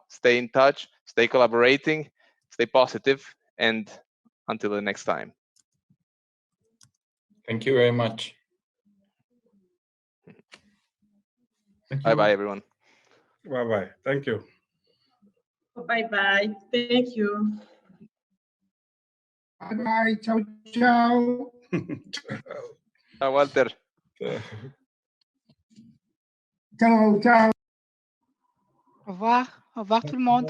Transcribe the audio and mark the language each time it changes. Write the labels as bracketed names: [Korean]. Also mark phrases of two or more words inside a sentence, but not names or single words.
[English] Stay in touch, stay collaborating, stay positive, and until the next time. Thank you very much. Bye-bye, everyone. Bye-bye. Thank you. Bye-bye. Thank you. Bye-bye. [Italian] Ciao, ciao. Ciao, Walter. Ciao, ciao. [French] Au revoir. Au revoir tout le monde.